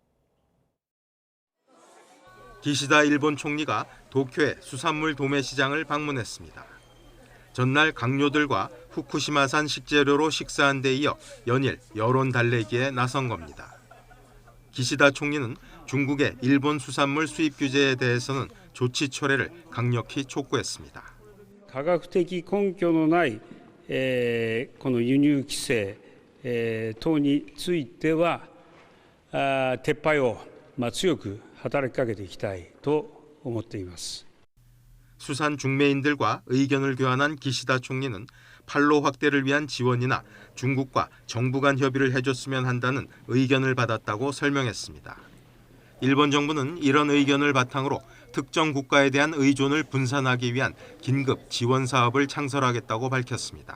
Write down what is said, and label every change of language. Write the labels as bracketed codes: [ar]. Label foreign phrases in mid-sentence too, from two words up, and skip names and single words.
[ko] 기시다 일본 총리가 도쿄의 수산물 도매시장을 방문했습니다. 전날 강요들과 후쿠시마산 식재료로 식사한 데 이어 연일 여론 달래기에 나선 겁니다. 기시다 총리는 중국의 일본 수산물 수입 규제에 대해서는 조치 철회를 강력히 촉구했습니다. [ja] 科学的根拠のないこの輸入規制等については撤廃を強く働きかけていきたいと思っています。 [ko] 수산 중매인들과 의견을 교환한 기시다 총리는 판로 확대를 위한 지원이나 중국과 정부 간 협의를 해줬으면 한다는 의견을 받았다고 설명했습니다. 일본 정부는 이런 의견을 바탕으로 특정 국가에 대한 의존을 분산하기 위한 긴급 지원 사업을 창설하겠다고 밝혔습니다.